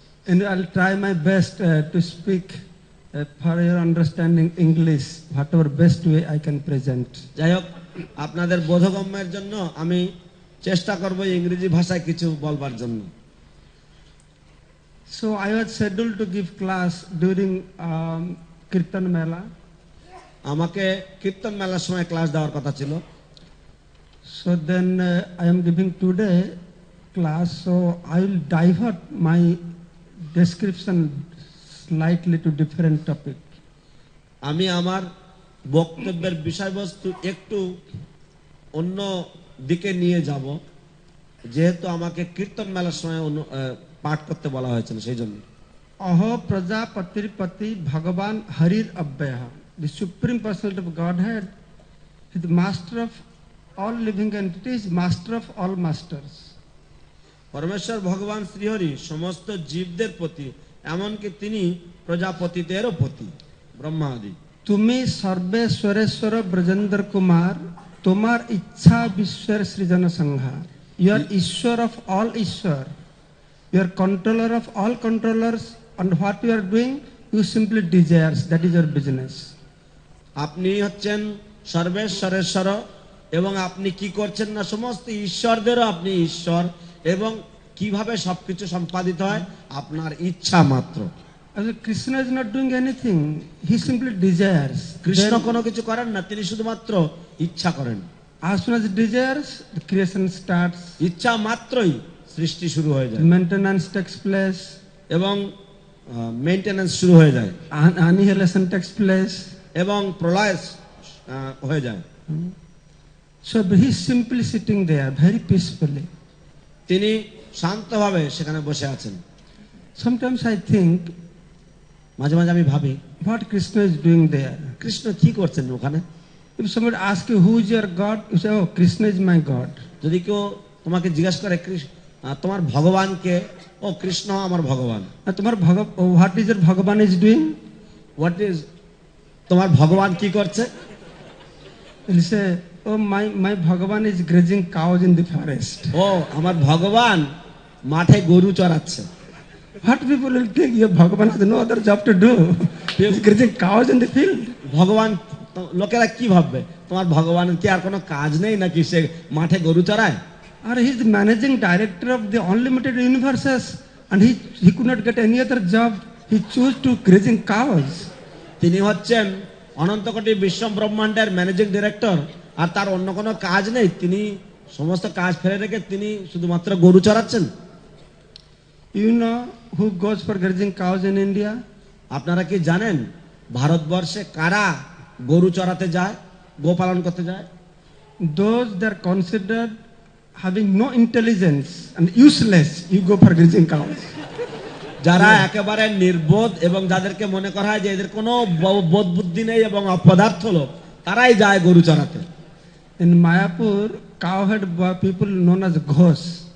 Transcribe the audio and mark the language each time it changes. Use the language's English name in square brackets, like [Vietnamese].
[English] And I'll try my best to speak for your understanding English, whatever best way I can present. [Bangla] যাই হোক, আপনাদের বোধগম্যের জন্য আমি চেষ্টা করব ইংরেজি ভাষায় কিছু বলবার জন্য। [English] So I was scheduled to give class during Kirtan Mela. [Bangla] আমাকে কীর্তন মেলার সময় ক্লাস দেওয়ার কথা ছিল। [English] So then I am giving today class, so I will divert my description slightly to different topic. [Bangla] আমি আমার বক্তব্যের বিষয়বস্তু একটু অন্য দিকে নিয়ে যাব, যেহেতু আমাকে কীর্তন মেলার সময় পাঠ করতে বলা হয়েছিল, সেই জন্য। [Sanskrit] Aho Prajapatir Pati Bhagavan Harir Abhaya, [English] the Supreme Personality of Godhead, is the master of all living entities, master of all masters. [Bangla] পরমেশ্বর ভগবান শ্রীহরি সমস্ত জীবদের প্রতি, এমনকি তিনি প্রজাপতিদেরও প্রতি, ব্রহ্মা আদি। তুমি সর্বেশ্বরেশ্বর ব্রজেন্দ্র কুমার, তোমার ইচ্ছা বিশ্বের সৃজন সংহার। [English] You are Ishvara of all Ishvara, you are controller of all controllers, and what you are doing, you simply desires, that is your business. [Bangla] আপনি হচ্ছেন সর্বেশ্বরেশ্বর এবং আপনি কি করছেন না, সমস্ত ঈশ্বরদেরও আপনি ঈশ্বর, এবং কিভাবে সবকিছু সম্পাদিত হয় আপনার ইচ্ছা মাত্র। [English] Krishna is not doing anything, he simply desires. [Bangla] Krishna কোনো কিছু করেন না, তিনি শুধুমাত্র ইচ্ছা করেন। [English] As soon as he desires, the creation starts, [Bangla] ইচ্ছা মাত্রই সৃষ্টি শুরু হয়ে যায়, [English] maintenance takes place, [Bangla] এবং মেইনটেনেন্স শুরু হয়ে যায়, [English] annihilation takes place, [Bangla] এবং প্রলয় হয়ে যায়। [English] So he is simply sitting there very peacefully. [Bangla] তিনি শান্তভাবে সেখানে বসে আছেন। [English] Sometimes I think, [Bangla] মাঝে মাঝে আমি ভাবি, [English] what Krishna is doing there? [Bangla] Krishna কি করছেন ওখানে? [English] If somebody asks you who is your God, you say, oh, Krishna is my God. [Bangla] যদি কেউ তোমাকে জিজ্ঞাসা করে তোমার ভগবান কে, ও কৃষ্ণ আমার ভগবান। [English] What is your Bhagavan is doing? What is, [Bangla] তোমার ভগবান কি করছে? [English] He'll say, oh, my Bhagavan is grazing cows in the forest. [Bangla] ও আমার ভগবান মাঠে গরু চড়াচ্ছে। [English] What people will think, your Bhagavan has no other job to do. He's grazing cows in the field. [Bangla] ভগবান, লোকেরা কি ভাববে, তোমার ভগবানের কি আর কোনো কাজ নেই নাকি, সে মাঠে গরু চড়ায়? [English] Or he is the managing director of the unlimited universes, and he could not get any other job. He chose to grazing cows. [Bangla] তিনি হচ্ছেন অনন্ত কোটি বিশ্ব ব্রহ্মাণ্ডের ম্যানেজিং ডিরেক্টর, আর তার অন্য কোনো কাজ নেই, তিনি সমস্ত কাজ ফেলে রেখে তিনি শুধুমাত্র গরু চড়াচ্ছেন। [English] You know who goes for grazing cows in India? [Bangla] আপনারা কি জানেন ভারতবর্ষে কারা গরু চড়াতে যায়, গোপালন করতে যায়? [English] Those that are considered having no intelligence and useless, you go for grazing cows. [Bangla] যারা একেবারে নির্বোধ এবং যাদেরকে মনে করা হয় যে এদের কোনো বোধ বুদ্ধি নেই এবং অপদার্থ লোক, তারাই যায় গরু চড়াতে। [English] In Mayapur, cow had people known as Ghosh.